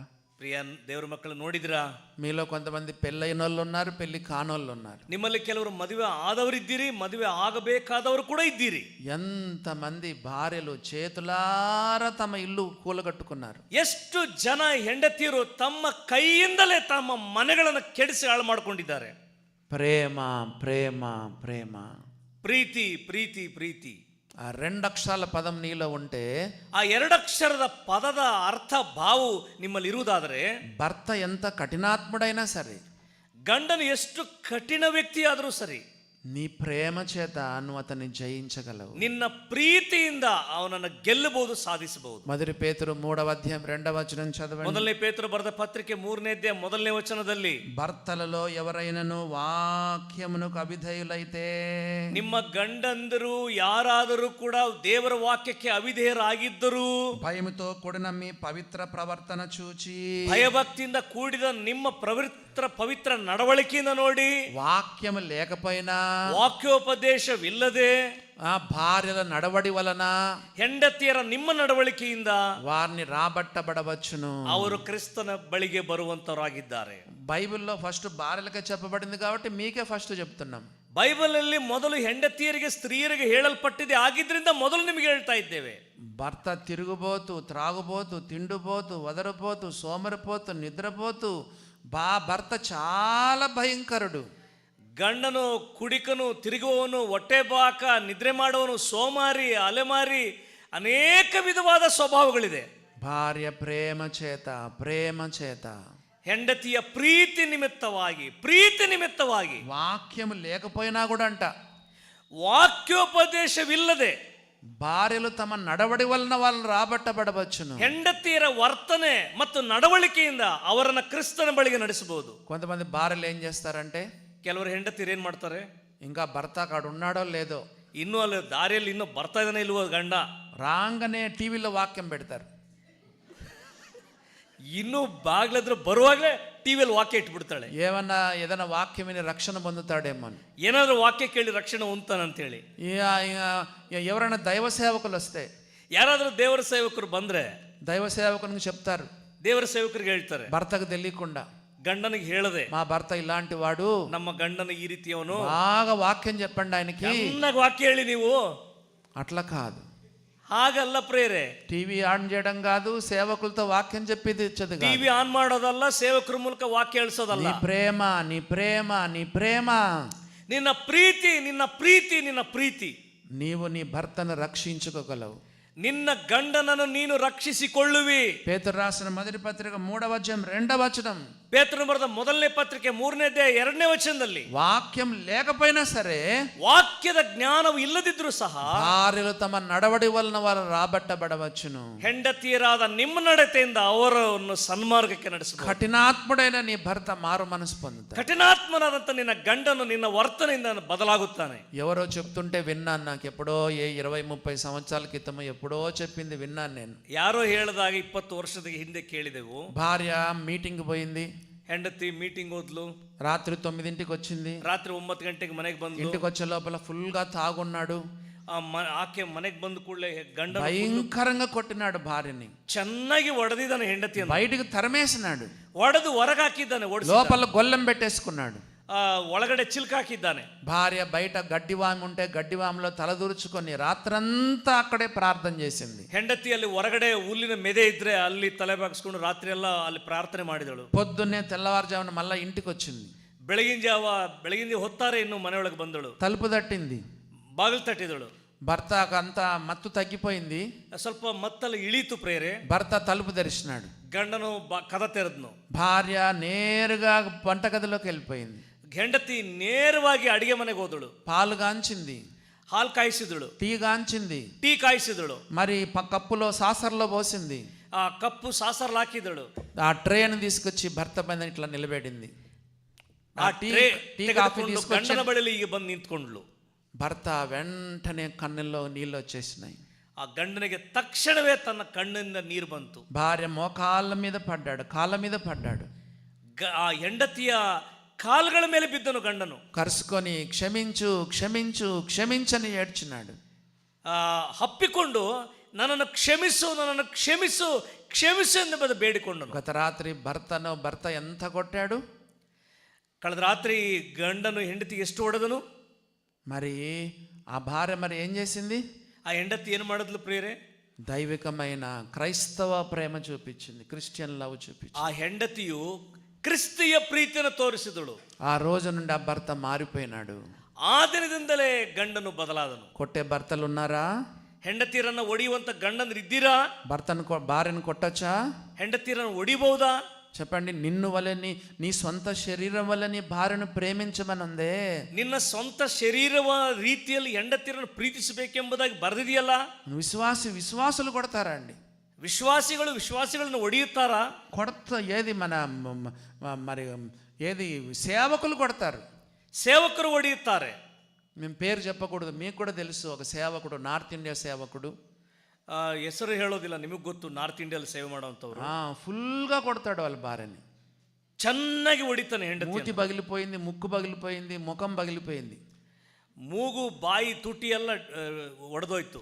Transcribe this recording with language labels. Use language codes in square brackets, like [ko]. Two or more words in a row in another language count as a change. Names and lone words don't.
[kn] ಪ್ರಿಯ ದೇವರ ಮಕ್ಕಳು, ನೋಡಿದ್ರಾ? [te] మీలో కొంతమంది పెళ్ళైన వాళ్ళు ఉన్నారు, పెళ్లి కానోళ్ళు ఉన్నారు. [kn] ನಿಮ್ಮಲ್ಲಿ ಕೆಲವರು ಮದುವೆ ಆದವರಿದ್ದೀರಿ, ಮದುವೆ ಆಗಬೇಕಾದವರು ಕೂಡ ಇದ್ದೀರಿ. [te] ఎంతమంది భార్యలు చేతులారా తమ ఇల్లు కూలగట్టుకున్నారు. [kn] ಎಷ್ಟು ಜನ ಹೆಂಡತಿಯರು ತಮ್ಮ ಕೈಯಿಂದಲೇ ತಮ್ಮ ಮನೆಗಳನ್ನು ಕೆಡಿಸಿ ಹಾಳು ಮಾಡಿಕೊಂಡಿದ್ದಾರೆ. [te] ప్రేమ ప్రేమ ప్రేమ, [kn] ಪ್ರೀತಿ ಪ್ರೀತಿ ಪ್ರೀತಿ. [te] ఆ 2 అక్షరాల పదం నీలో ఉంటే, [kn] ಆ 2 ಅಕ್ಷರದ ಪದದ ಅರ್ಥ ಭಾವು ನಿಮ್ಮಲ್ಲಿ ಇರುವುದಾದರೆ, [te] భర్త ఎంత కఠినాత్ముడైనా సరే, [kn] ಗಂಡನು ಎಷ್ಟು ಕಠಿಣ ವ್ಯಕ್ತಿ ಆದರೂ ಸರಿ, [te] నీ ప్రేమ చేత నువ్వు అతన్ని జయించగలవు. [kn] ನಿನ್ನ ಪ್ರೀತಿಯಿಂದ ಅವನನ್ನು ಗೆಲ್ಲಬಹುದು, ಸಾಧಿಸಬಹುದು. [te] మొదటి పేతురు 3వ అధ్యాయం 2వ వచనం చదవండి. [kn] ಮೊದಲನೇ ಪೇತ್ರ ಬರೆದ ಪತ್ರಿಕೆ 3ನೇ ಅಧ್ಯಾಯ 1ನೇ ವಚನದಲ್ಲಿ, [te] భర్తలలో ఎవరైనను వాక్యమునకు అవిధేయులైతే, [kn] ನಿಮ್ಮ ಗಂಡಂದರು ಯಾರಾದರೂ ಕೂಡ ದೇವರ ವಾಕ್ಯಕ್ಕೆ ಅವಿಧೇಯರಾಗಿದ್ದರು, [te] భయముతో కూడిన మీ పవిత్ర ప్రవర్తన చూచి, [kn] ಭಯಭಕ್ತಿಯಿಂದ ಕೂಡಿದ ನಿಮ್ಮ ಪವಿತ್ರ ನಡವಳಿಕೆಯಿಂದ ನೋಡಿ, [te] వాక్యము లేకపోయినా, [kn] ವಾಕ್ಯೋಪದೇಶವಿಲ್ಲದೆ, [te] ఆ భార్యల నడవడి వలన, [kn] ಹೆಂಡತಿಯರ ನಿಮ್ಮ ನಡವಳಿಕೆಯಿಂದ [te] వారిని రాబట్టబడవచ్చును. [kn] ಅವರು ಕ್ರಿಸ್ತನ ಬಳಿಗೆ ಬರುವಂತವರಾಗಿದ್ದಾರೆ. [te] బైబిల్లో ఫస్ట్ భార్యలకే చెప్పబడింది కాబట్టి మీకే ఫస్ట్ చెప్తున్నాం. [kn] ಬೈಬಲ್ ಅಲ್ಲಿ ಮೊದಲು ಹೆಂಡತಿಯರಿಗೆ ಸ್ತ್ರೀಯರಿಗೆ ಹೇಳಲ್ಪಟ್ಟಿದೆ, ಆಗಿದ್ರಿಂದ ಮೊದಲು ನಿಮಗೆ ಹೇಳ್ತಾ ಇದ್ದೇವೆ. [te] భర్త తిరుగుబోతు, త్రాగుబోతు, తిండిపోతు, వదరపోతు, సోమరిపోతు, నిద్రపోతు, భర్త చాలా భయంకరుడు. [kn] ಗಂಡನು ಕುಡಿಕನು, ತಿರುಗುವವನು, ಹೊಟ್ಟೆ ಬಾಕ, ನಿದ್ರೆ ಮಾಡುವವನು, ಸೋಮಾರಿ, ಅಲೆಮಾರಿ, ಅನೇಕ ವಿಧವಾದ ಸ್ವಭಾವಗಳಿದೆ. [te] భార్య ప్రేమ చేత, ప్రేమ చేత, [kn] ಹೆಂಡತಿಯ ಪ್ರೀತಿ ನಿಮಿತ್ತವಾಗಿ [te] వాక్యం లేకపోయినా కూడా అంట [kn] ವಾಕ್ಯೋಪದೇಶವಿಲ್ಲದೆ [te] భార్యలు తమ నడవడి వలన వాళ్ళు రాబట్టబడవచ్చును. [kn] ಹೆಂಡತಿಯರ ವರ್ತನೆ ಮತ್ತು ನಡವಳಿಕೆಯಿಂದ ಅವರನ್ನ ಕ್ರಿಸ್ತನ ಬಳಿಗೆ ನಡೆಸಬಹುದು. [te] కొంతమంది భార్యలు ఏం చేస్తారంటే, [kn] ಕೆಲವರು ಹೆಂಡತಿಯರು ಏನ್ ಮಾಡ್ತಾರೆ, [te] ఇంకా భర్త కాడు ఉన్నాడో లేదో [kn] ಇನ್ನೂ ಅಲ್ಲಿ ದಾರಿಯಲ್ಲಿ ಇನ್ನೂ ಬರ್ತಾ ಇದ್ದಾನೆ ಇಲ್ವೋ ಗಂಡ, [te] రాగానే టీవీలో వాక్యం పెడతారు. [kn] ಇನ್ನೂ ಬಾಗ್ಲದ್ರ ಬರುವಾಗಲೇ ಟಿವಿಯಲ್ಲಿ ವಾಕ್ಯ ಇಟ್ಬಿಡ್ತಾಳೆ. [te] ఏదైనా వాక్యం విని రక్షణ పొందుతాడేమో అని. [kn] ಏನಾದ್ರೂ ವಾಕ್ಯ ಕೇಳಿ ರಕ್ಷಣೆ ಹೊಂದ್ತಾನಂತೇಳಿ. [te] ఎవరైనా దైవ సేవకులు వస్తే, [kn] ಯಾರಾದ್ರೂ ದೇವರ ಸೇವಕರು ಬಂದ್ರೆ [te] దైవ సేవకునికి చెప్తారు, [kn] ದೇವರ ಸೇವಕರಿಗೆ ಹೇಳ್ತಾರೆ, [te] భర్తకు తెలియకుండా [kn] ಗಂಡನಿಗೆ ಹೇಳದೆ, [te] మా భర్త ఇలాంటి వాడు, [kn] ನಮ್ಮ ಗಂಡನ ಈ ರೀತಿಯವನು, [te] బాగా వాక్యం చెప్పండి ఆయనకి, [kn] ಚೆನ್ನಾಗಿ ವಾಕ್ಯ ಹೇಳಿ ನೀವು. [te] అట్లా కాదు, [kn] ಹಾಗಲ್ಲ ಪ್ರೇರೆ. [en] TV on [te] చేయడం కాదు, సేవకులతో వాక్యం చెప్పేది ఇచ్చదు. [en] TV on [kn] ಮಾಡೋದಲ್ಲ, ಸೇವಕರ ಮೂಲಕ ವಾಕ್ಯ ಹೇಳಿಸೋದಲ್ಲ. [te] నీ ప్రేమ నీ ప్రేమ నీ ప్రేమ, [kn] ನಿನ್ನ ಪ್ರೀತಿ ನಿನ್ನ ಪ್ರೀತಿ ನಿನ್ನ ಪ್ರೀತಿ, [te] నీవు నీ భర్తను రక్షించుకోగలవు, [kn] ನಿನ್ನ ಗಂಡನನ್ನು ನೀನು ರಕ್ಷಿಸಿಕೊಳ್ಳುವಿ. [te] పేతురు రాసిన మొదటి పత్రిక 3వ అధ్యాయం 2వ వచనం, [kn] ಪೇತ್ರನು ಬರೆದ ಮೊದಲನೇ ಪತ್ರಿಕೆ 3ನೇ ಅಧ್ಯಾಯ 2ನೇ ವಚನದಲ್ಲಿ, [te] వాక్యం లేకపోయినా సరే [kn] ವಾಕ್ಯದ ಜ್ಞಾನವು ಇಲ್ಲದಿದ್ರೂ ಸಹ [te] భార్యలు తమ నడవడి వలన వారు రాబట్టబడవచ్చును. [kn] ಹೆಂಡತಿಯರಾದ ನಿಮ್ಮ ನಡತೆಯಿಂದ ಅವರನ್ನು ಸನ್ಮಾರ್ಗಕ್ಕೆ ನಡೆಸಬಹುದು. [te] కఠినాత్ముడైన నీ భర్త మారు మనసు పొందుతాడు. [kn] ಕಠಿಣಾತ್ಮನಾದಂತ ನಿನ್ನ ಗಂಡನು ನಿನ್ನ ವರ್ತನೆಯಿಂದ ಬದಲಾಗುತ್ತಾನೆ. [te] ఎవరో చెప్తుంటే విన్నాను, నాకు ఎప్పుడో 20-30 సంవత్సరాల క్రితం ఎప్పుడో చెప్పింది విన్నాను నేను. [kn] ಯಾರೋ ಹೇಳಿದಾಗ 20 ವರ್ಷದ ಹಿಂದೆ ಕೇಳಿದೆವು. [te] భార్య మీటింగ్ పోయింది, [kn] ಹೆಂಡತಿ ಮೀಟಿಂಗ್ ಹೋದ್ಲು, [te] రాత్రి 9ంటికి వచ్చింది, [kn] ರಾತ್ರಿ 9 ಗಂಟೆಗೆ ಮನೆಗೆ ಬಂದು, [te] ఇంటికి వచ్చే లోపల ఫుల్ గా తాగున్నాడు. [kn] ಆಕೆ ಮನೆಗೆ ಬಂದ ಕೂಡಲೇ ಗಂಡ [te] భయంకరంగా కొట్టినాడు భార్యని, [kn] ಚೆನ್ನಾಗಿ ಹೊಡೆದಿದ್ದಾನೆ ಹೆಂಡತಿಯನ್ನು, [te] బయటికి తరిమేసినాడు, [kn] ಹೊಡೆದು ಹೊರಗೆ ಹಾಕಿದ್ದಾನೆ, [te] లోపల గొల్లెం పెట్టేసుకున్నాడు, [kn] ಒಳಗಡೆ ಚಿಲ್ಕ ಹಾಕಿದ್ದಾನೆ. [te] భార్య బయట గడ్డివాము ఉంటే గడ్డివాములో తలదూర్చుకొని రాత్రంతా అక్కడే ప్రార్థన చేసింది. [kn] ಹೆಂಡತಿಯಲ್ಲಿ ಹೊರಗಡೆ ಹುಲ್ಲಿನ ಮೆದೆ ಇದ್ರೆ ಅಲ್ಲಿ ತಲೆ ಬಾಗಿಸ್ಕೊಂಡು ರಾತ್ರಿ ಎಲ್ಲ ಅಲ್ಲಿ ಪ್ರಾರ್ಥನೆ ಮಾಡಿದಳು. [te] పొద్దున్నే తెల్లవారుజామున మళ్ళా ఇంటికి వచ్చింది, [kn] ಬೆಳಗಿನ ಹೊತ್ತಾರೆ ಇನ್ನು ಮನೆಯೊಳಗೆ ಬಂದಳು, [te] తలుపు తట్టింది, [kn] ಬಾಗಿಲು ತಟ್ಟಿದಳು. [te] భర్త అంతా మత్తు తగ్గిపోయింది, [kn] ಸ್ವಲ್ಪ ಮತ್ತಲ್ಲಿ ಇಳೀತು ಪ್ರೇರೆ. [te] భర్త తలుపు తెరిచినాడు, [kn] ಗಂಡನು ಕದ ತೆರೆದ್ನು. [te] భార్య నేరుగా వంటగదిలోకి వెళ్ళిపోయింది, [kn] ಹೆಂಡತಿ ನೇರವಾಗಿ ಅಡಿಗೆ ಮನೆಗೆ ಹೋದಳು. [te] పాలు గాంచింది, [kn] ಹಾಲು ಕಾಯಿಸಿದಳು, [te] టీ గాంచింది, [kn] ಟೀ ಕಾಯಿಸಿದಳು, [te] మరి కప్పులో సాసర్లో పోసింది, [kn] ಆ ಕಪ್ಪು ಸಾಸರ್లు ಹಾಕಿದಳು, [te] ఆ ట్రేను తీసుకొచ్చి భర్త పైన ఇట్లా నిలబెడింది, [kn] ಆ [te] టీ కాఫీ [kn] ತೆಗೆದುಕೊಂಡು [te] తీసుకొచ్చి [kn] ಗಂಡನ ಬಳಿಲಿ ಈಗ ಬಂದು ನಿಂತ್ಕೊಂಡ್ಲು. [te] భర్త వెంటనే కన్నుల్లో నీళ్ళు వచ్చేసినాయి, [kn] ಆ ಗಂಡನಿಗೆ ತಕ್ಷಣವೇ ತನ್ನ ಕಣ್ಣಿಂದ ನೀರು ಬಂತು. [te] భార్య మోకాళ్ళ మీద పడ్డాడు, కాళ్ళ మీద పడ్డాడు, [kn] ಆ ಹೆಂಡತಿಯ ಕಾಲುಗಳ ಮೇಲೆ ಬಿದ್ದನು ಗಂಡನು. [te] కరుసుకొని క్షమించు క్షమించు క్షమించని ఏడ్చినాడు. [kn] ಹಪ್ಪಿಕೊಂಡು ನನ್ನನ್ನು ಕ್ಷಮಿಸು ನನ್ನನ್ನು ಕ್ಷಮಿಸು ಕ್ಷಮಿಸು ಎಂದು ಬೇಡಿಕೊಂಡನು. [te] గత రాత్రి భర్త ఎంత కొట్టాడు, [kn] ಕಳೆದ ರಾತ್ರಿ ಗಂಡನು ಹೆಂಡತಿಗೆ ಎಷ್ಟು ಹೊಡೆದನು. [te] మరి ఆ భార్య మరి ఏం చేసింది, [kn] ಆ ಹೆಂಡತಿ ಏನು ಮಾಡಿದ್ಲು ಪ್ರಿಯರೇ, [te] దైవికమైన క్రైస్తవ ప్రేమ చూపించింది, [en] Christian love [te] చూపించింది. [kn] ಆ ಹೆಂಡತಿಯು ಕ್ರಿಸ್ತಿಯ ಪ್ರೀತಿಯನ್ನು ತೋರಿಸಿದಳು. [te] ఆ రోజు నుండి ఆ భర్త మారిపోయినాడు. [kn] ಆ ದಿನದಿಂದಲೇ ಗಂಡನು ಬದಲಾದನು. [te] కొట్టే భర్తలు ఉన్నారా, [kn] ಹೆಂಡತಿಯರನ್ನ ಒಡೆಯುವಂತ ಗಂಡಂದ್ರು ಇದ್ದೀರಾ, [te] భార్యను కొట్టచ్చా, [kn] ಹೆಂಡತಿಯರನ್ನು ಒಡಿಬಹುದಾ, [te] చెప్పండి. నిన్ను వలని నీ సొంత శరీరం వల్ల నీ భార్యను ప్రేమించమని ఉందే, [kn] ನಿನ್ನ ಸ್ವಂತ ಶರೀರವ ರೀತಿಯಲ್ಲಿ ಹೆಂಡತಿಯರನ್ನು ಪ್ರೀತಿಸಬೇಕೆಂಬುದಾಗಿ ಬರೆದಿದೆಯಲ್ಲ. [te] విశ్వాసులు కొడతారా అండి, [kn] ವಿಶ್ವಾಸಿಗಳನ್ನು ಒಡೆಯುತ್ತಾರಾ, [te] ఏది మరి ఏది సేవకులు కొడతారు, [kn] ಸೇವಕರು ಒಡೆಯುತ್ತಾರೆ. [te] మేము పేరు చెప్పకూడదు, మీకు కూడా తెలుసు ఒక సేవకుడు, నార్త్ ఇండియా సేవకుడు, [kn] ಹೆಸರು ಹೇಳೋದಿಲ್ಲ, ನಿಮಗೆ ಗೊತ್ತು, ನಾರ್ತ್ ಇಂಡಿಯಲ್ಲಿ ಸೇವೆ ಮಾಡೋಂಥವ್ರು. [te] ఫుల్గా కొడతాడు వాళ్ళ భార్యని, [kn] ಚೆನ್ನಾಗಿ ಹೊಡಿತಾನೆ. ಹೆಂಡತಿ [te] మూతి పగిలిపోయింది, ముక్కు పగిలిపోయింది, ముఖం పగిలిపోయింది, [kn] ಮೂಗು ಬಾಯಿ ತುಟಿ ಎಲ್ಲ ಒಡೆದೋಯ್ತು.